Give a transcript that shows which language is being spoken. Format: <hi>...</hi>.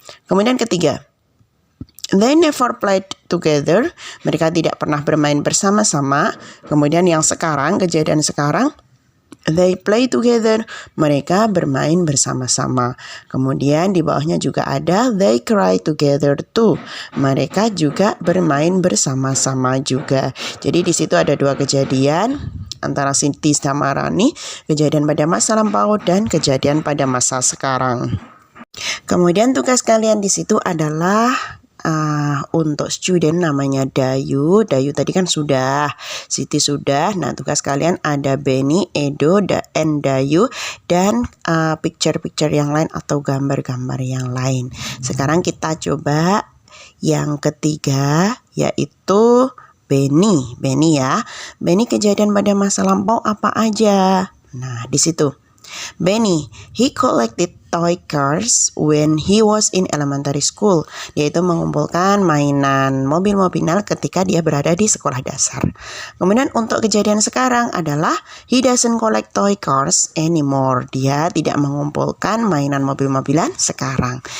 <id>Kemudian ketiga,</id> <en>they never played together.</en> <id>Mereka tidak pernah bermain bersama-sama. Kemudian yang sekarang, kejadian sekarang,</id> <en>they play together.</en> <id>Mereka bermain bersama-sama. Kemudian di bawahnya juga ada</id> <en>they cry together too.</en> <id>Mereka juga bermain bersama-sama juga. Jadi di situ ada dua kejadian antara Siti sama Rani, kejadian pada masa lampau dan kejadian pada masa sekarang. Kemudian tugas kalian di situ adalah untuk student namanya Dayu. Dayu tadi kan sudah, Siti sudah. Nah, tugas kalian ada Benny, Edo, dan Dayu, dan picture-picture yang lain atau gambar-gambar yang lain. Sekarang kita coba yang ketiga, yaitu Benny. Benny ya. Benny kejadian pada masa lampau apa aja? Nah, di situ.</id> <en>Benny, he collected toy cars when he was in elementary school.</en> <id>Dia itu mengumpulkan mainan mobil-mobilan ketika dia berada di sekolah dasar. Kemudian untuk kejadian sekarang adalah</id> <en>he doesn't collect toy cars anymore.</en> <id>Dia tidak mengumpulkan mainan mobil-mobilan sekarang.</id>